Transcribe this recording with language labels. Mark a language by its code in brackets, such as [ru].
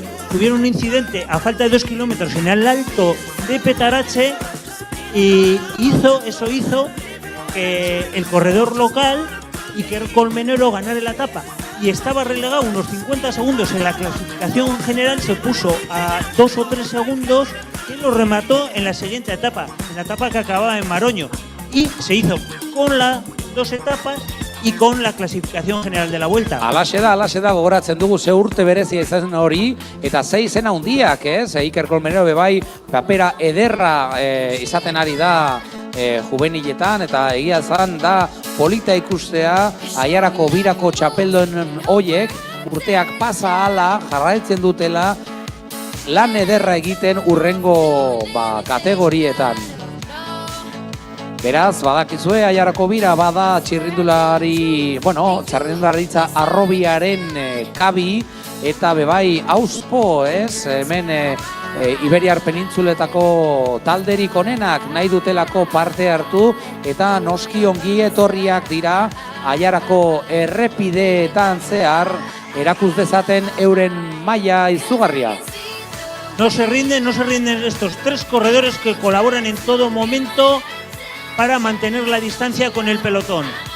[es] tuvieron un incidente a falta de 2 kilómetros en el alto de Petarache y eso hizo que el corredor local, Iker Colmenero, ganara la etapa y estaba relegado unos 50 segundos en la clasificación general, se puso a 2 o 3 segundos y lo remató en la siguiente etapa, en la etapa que acababa en Maroño, y se hizo con las 2 etapas y con la clasificación general de la vuelta. [eu] Alaxe da, gogoratzen dugu ze urte berezia izan hori, eta ze izena handiak, ez? Iker Colmenero bebai papera ederra izaten ari da juveniletan, eta egia zan da polita ikustea Aiarako birako txapeldon hoiek urteak pasa ala jarraitzen dutela lan ederra egiten urrengo kategorietan. Beraz, badakizue, Aiarako bira bada txirrindularitza arrobiaren kabi eta bebai auspo, ez? Hemen Iberiar penintzuletako talderik onenak nahi dutelako parte hartu eta noski ongi etorriak dira Aiarako errepideetan zehar erakuz dezaten euren maila izugarria. [es] No se rinden estos 3 corredores que colaboran en todo momento para mantener la distancia con el pelotón.